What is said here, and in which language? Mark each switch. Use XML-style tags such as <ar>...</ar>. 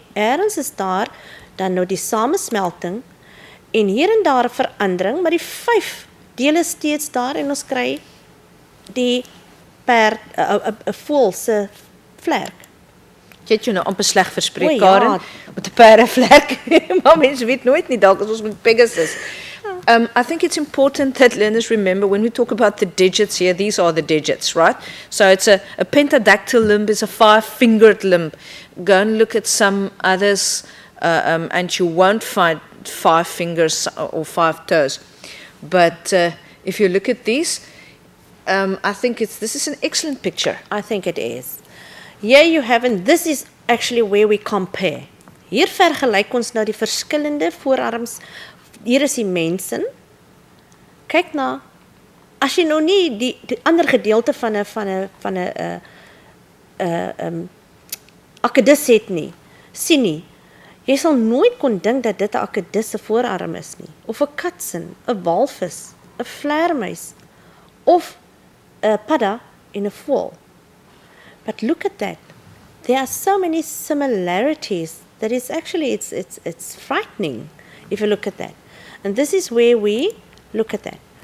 <af>Ergens is daar dan nou die samesmelting en hier en daar 'n verandering, maar die 5 dele steeds daar en ons kry die per 'n voël se vlerk. Jy het jou nou amper sleg verspreek, O, ja. Karen, met 'n perdevlek. Maar mense weet nooit nie, dalk as ons met Pegasus.</af> <en>I think it's important that learners remember when we talk about the digits here, these are the digits, right? So it's a pentadactyl limb is a 5-fingered limb. Go and look at some others and you won't find 5 fingers or 5 toes. But if you look at these, I think this is an excellent picture. I think it is. Here you have, and this is actually where we compare.</en> <af>Hier vergelyk ons nou die verskillende voorarms. Hier is die mensen. Kyk na, as jy nou nie die ander gedeelte van 'n akedus het nie, sien nie, jy sal nooit kon dink dat dit 'n akedus se voorarm is nie, of 'n katsin, 'n walvis, 'n vleermuis, of 'n padda en 'n voël.</af> <en>But look at that. There are so many similarities that is actually it's frightening if you look at that. And this is where we look at that.</en>